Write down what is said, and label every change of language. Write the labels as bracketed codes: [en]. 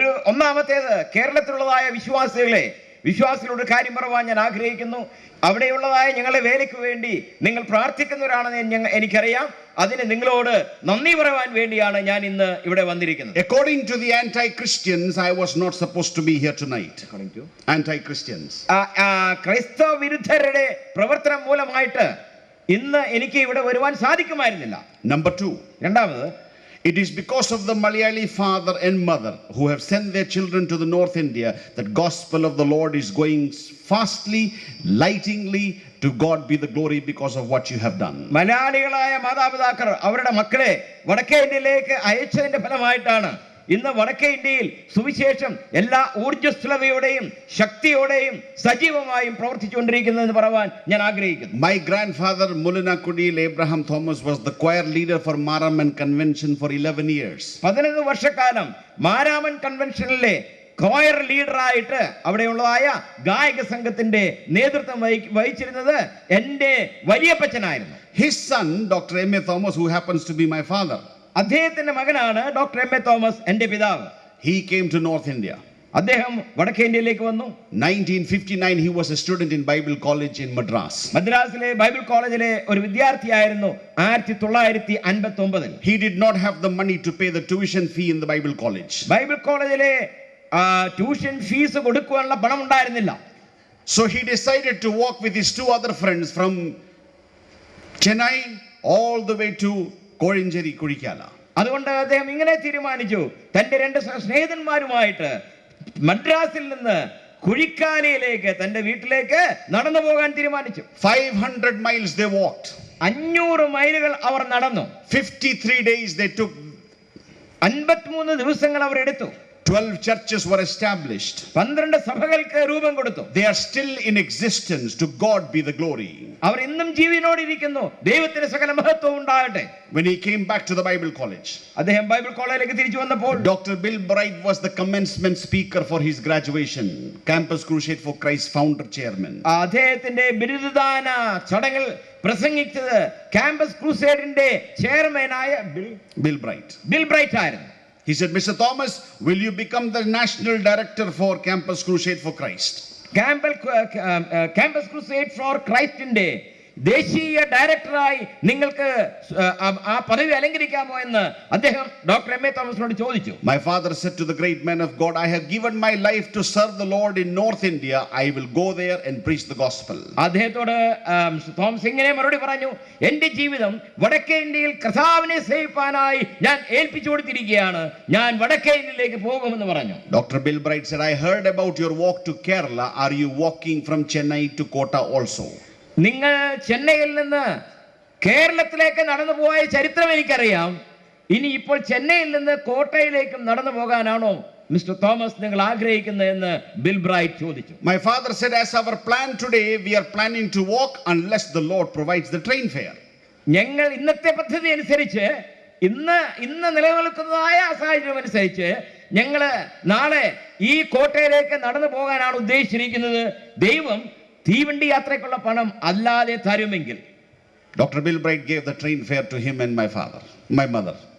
[ml] ഒന്നാമത്തേത് കേരളത്തിലുള്ളതായ വിശ്വാസികളോട് കാര്യം പറയാൻ ഞാൻ ആഗ്രഹിക്കുന്നു. അവിടെയുള്ളതായ ഞങ്ങളുടെ വേലയ്ക്ക് വേണ്ടി നിങ്ങൾ പ്രാർത്ഥിക്കുന്നവരാണെന്ന് എനിക്കറിയാം. അതിന് നിങ്ങളോട് നന്ദി പറയാൻ വേണ്ടിയാണ് ഞാൻ ഇന്ന് ഇവിടെ വന്നിരിക്കുന്നത്. [en] According to the anti-Christians, I was not supposed to be here tonight. According to anti-Christians, [ml] ക്രൈസ്തവ വിരുദ്ധരുടെ പ്രവർത്തനം മൂലമായിട്ട് ഇന്ന് എനിക്ക് ഇവിടെ വരുവാൻ സാധിക്കുമായിരുന്നില്ല. [en] Number two, [ml] രണ്ടാമത്, [en] it is because of the Malayali father and mother who have sent their children to the North India that gospel of the Lord is going fastly, lightingly. To God be the glory because of what you have done. [ml] മലയാളികളായ മാതാപിതാക്കൾ അവരുടെ മക്കളെ വടക്കേ ഇന്ത്യയിലേക്ക് അയച്ചതിന്റെ ഫലമായിട്ടാണ് ഇന്ന് വടക്കേ ഇന്ത്യയിൽ സുവിശേഷം എല്ലാ ഊർജ്ജസ്വലതയോടെയും ശക്തിയോടെയും സജീവമായും പ്രവർത്തിച്ചുകൊണ്ടിരിക്കുന്നതെന്ന് പറയാൻ ഞാൻ ആഗ്രഹിക്കുന്നു. [en] My grandfather Mulina Kudil Abraham Thomas was the choir leader for Maraman Convention for 11 years. [ml] 11 വർഷക്കാലം മാരാമൻ കൺവെൻഷനിലെ കോയർ ലീഡറായിട്ട് അവിടെയുള്ളതായ ഗായക സംഘത്തിന്റെ നേതൃത്വം വഹിച്ചിരുന്നത് എൻ്റെ വലിയപ്പച്ചനായിരുന്നു. [en] His son Dr. M.A. Thomas, who happens to be my father, [ml] അദ്ദേഹത്തിന്റെ മകനാണ് ഡോക്ടർ M.A. തോമസ്, എൻ്റെ പിതാവ്. [en] he came to North India. [ml] അദ്ദേഹം വടക്കേ ഇന്ത്യയിലേക്ക് വന്നു. [en] 1959 he was a student in Bible College in Madras. [ml] മദ്രാസിലെ Bible കോളേജിലെ ഒരു വിദ്യാർത്ഥിയായിരുന്നു 1959. [en] He did not have the money to pay the tuition fee in the Bible College. [ml] Bible കോളേജിലെ tuition fees കൊടുക്കുവാനുള്ള പണം ഉണ്ടായിരുന്നില്ല. [en] So he decided to walk with his 2 other friends from Chennai all the way to Korinjeri Kurikala. [ml] അതുകൊണ്ട് അദ്ദേഹം ഇങ്ങനെ തീരുമാനിച്ചു, തന്റെ 2 സ്നേഹിതന്മാരുമായിട്ട് മദ്രാസിൽ നിന്ന് കുഴിക്കാലയിലേക്ക് തന്റെ വീട്ടിലേക്ക് നടന്നു പോകാൻ തീരുമാനിച്ചു. [en] 500 miles they walked. [ml] 500 മൈലുകൾ അവർ നടന്നു. [en] 53 days they took. [ml] 53 ദിവസങ്ങൾ അവർ എടുത്തു. [en] 12 churches were established. [ml] 12 സഭകൾക്ക് രൂപം കൊടുത്തു. [en] They are still in existence. To God be the glory. [ml] അവർ ഇന്നും ജീവനോടിരിക്കുന്നു. ദൈവത്തിന് സകല മഹത്വം ഉണ്ടാകട്ടെ. [en] When he came back to the Bible College, [ml] അദ്ദേഹം ബൈബിൾ കോളേജിലേക്ക് തിരിച്ചു വന്നപ്പോൾ [en] Dr. Bill Bright was the commencement speaker for his graduation. Campus Crusade for Christ founder chairman. [ml] അദ്ദേഹത്തിന്റെ ബിരുദദാന ചടങ്ങിൽ പ്രസംഗിച്ചത് ക്യാമ്പസ് ക്രൂസേഡിന്റെ ചെയർമാനായ [en] Bill Bright. [ml] ബിൽ ബ്രൈറ്റ് ആയിരുന്നു. [en] He said, Mr. Thomas, will you become the national director for Campus Crusade for Christ? [ml] Campus crusade four ക്രൈസ്റ്റിന്റെ ദേശീയ ഡയറക്ടറായി നിങ്ങൾക്ക് ആ പദവി അലങ്കരിക്കാമോ എന്ന് അദ്ദേഹം ഡോക്ടർ എം എ തോമസിനോട് ചോദിച്ചു. [en] My father said to the great man of God, I have given my life to serve the Lord in North India. I will go there and preach the gospel. [ml] അദ്ദേഹത്തോട് Thomas ഇങ്ങനെ മറുപടി പറഞ്ഞു, എന്റെ ജീവിതം വടക്കേ ഇന്ത്യയിൽ കർത്താവിനെ സേവിപ്പാനായി ഞാൻ ഏൽപ്പിച്ചു കൊടുത്തിരിക്കുകയാണ്, ഞാൻ വടക്കേ ഇന്ത്യയിലേക്ക് പോകുമെന്ന് പറഞ്ഞു. [en] Dr. Bill Bright said, I heard about your walk to Kerala. Are you walking from Chennai to Kota also? [ml] നിങ്ങൾ ചെന്നൈയിൽ നിന്ന് കേരളത്തിലേക്ക് നടന്നു പോയ ചരിത്രം എനിക്കറിയാം. ഇനി ഇപ്പോൾ ചെന്നൈയിൽ നിന്ന് കോട്ടയിലേക്കും നടന്നു പോകാനാണോ മിസ്റ്റർ തോമസ് നിങ്ങൾ ആഗ്രഹിക്കുന്നതെന്ന് ബിൽ ബ്രൈറ്റ് ചോദിച്ചു. [en] My father said, as our plan today, we are planning to walk unless the Lord provides the train fare. [ml] ഞങ്ങൾ ഇന്നത്തെ പദ്ധതി അനുസരിച്ച് ഇന്ന് നിലനിൽക്കുന്നതായ സാഹചര്യം അനുസരിച്ച് ഞങ്ങൾ നാളെ ഈ കോട്ടയിലേക്ക് നടന്നു പോകാനാണ് ഉദ്ദേശിച്ചിരിക്കുന്നത്. ദൈവം തീവണ്ടി യാത്രയ്ക്കുള്ള പണം അല്ലാതെ തരുമെങ്കിൽ. [en] Dr. Bill Bright gave the train fare to him and my mother.